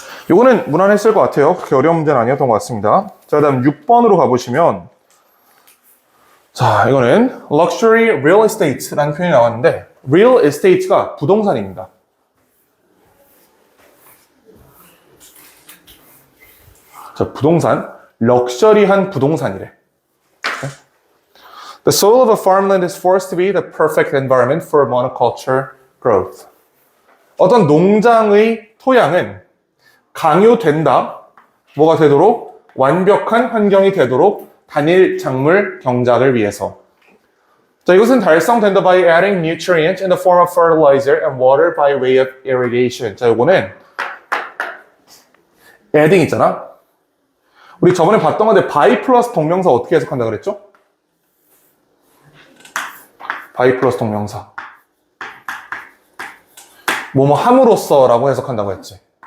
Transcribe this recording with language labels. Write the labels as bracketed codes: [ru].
[ko] 이거는 무난했을 것 같아요. 그렇게 어려운 문제는 아니었던 것 같습니다. 자, 다음 6번으로 가보시면, 자, 이거는 luxury real estate라는 표현이 나왔는데, real estate가 부동산입니다. 자, 부동산, 럭셔리한 부동산이래. [en] The soil of a farmland is forced to be the perfect environment for monoculture growth. [ko] 어떤 농장의 토양은 강요된다. 뭐가 되도록? 완벽한 환경이 되도록 단일 작물 경작을 위해서. 자, 이것은 달성된다 [en] by adding nutrients in the form of fertilizer and water by way of irrigation. [ko] 자, 이거는 adding 있잖아. 우리 저번에 봤던 건데 by 플러스 동명사 어떻게 해석한다 그랬죠? by 플러스 동명사. 뭐뭐 함으로써 라고 해석한다고 했지.